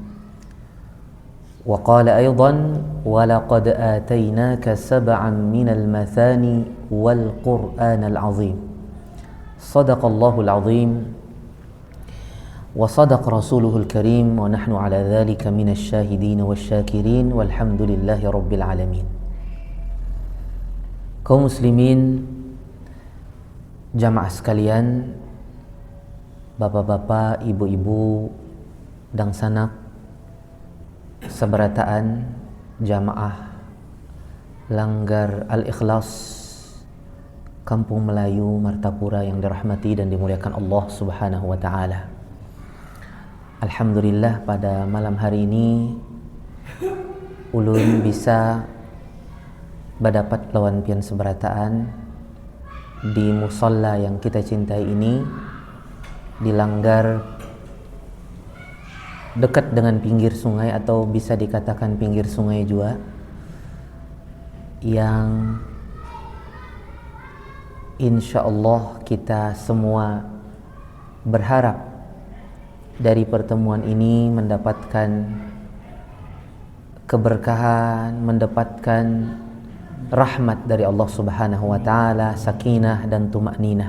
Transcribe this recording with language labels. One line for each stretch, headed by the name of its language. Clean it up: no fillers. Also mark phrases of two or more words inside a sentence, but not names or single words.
Arabic: وقال أيضا: ولقد آتيناك سبعا من المثاني والقرآن العظيم. صدق الله العظيم وصدق رسوله الكريم ونحن على ذلك من الشاهدين والشاكرين والحمد لله رب العالمين.
Indonesian: Kaum muslimin, jamaah sekalian, bapak-bapak, ibu-ibu, dan sanak seberataan jamaah Langgar Al-Ikhlas Kampung Melayu Martapura yang dirahmati dan dimuliakan Allah
Arabic: سبحانه وتعالى.
Indonesian: Alhamdulillah, pada malam hari ini ulun bisa berdapat lawan pian seberataan di musalla yang kita cintai ini, di Langgar, dekat dengan pinggir sungai atau bisa dikatakan pinggir sungai juga, yang
Arabic: إن شاء الله
Indonesian: kita semua berharap dari pertemuan ini mendapatkan keberkahan, mendapatkan rahmat dari Allah
Arabic: سبحانه وتعالى,
Indonesian: sakinah dan tumakninah.